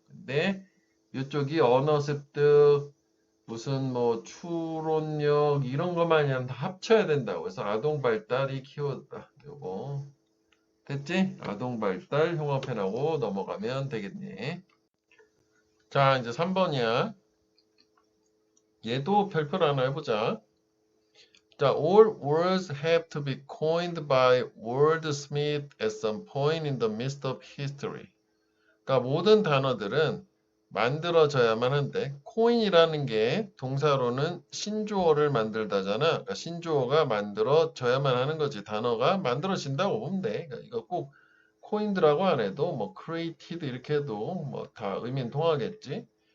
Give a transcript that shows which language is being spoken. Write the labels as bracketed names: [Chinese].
[Korean] 근데 이쪽이 언어 습득, 무슨 뭐 추론력 이런 것만 그냥 다 합쳐야 된다고. 그래서 아동 발달이 키워드다. 요거 됐지? 아동 발달 흉어펜하고 넘어가면 되겠네. 자, 이제 3번이야. 얘도 별표를 하나 해보자. [English] 자, all words have to be coined by wordsmith at some point in the midst of history. [Korean] 그러니까 모든 단어들은 만들어져야만 한데, coin이라는 게 동사로는 신조어를 만들다잖아. 그러니까 신조어가 만들어져야만 하는 거지. 단어가 만들어진다고 보면 돼. 그러니까 이거 꼭 coined라고 안 해도 뭐 created 이렇게 해도 뭐 다 의미는 통하겠지.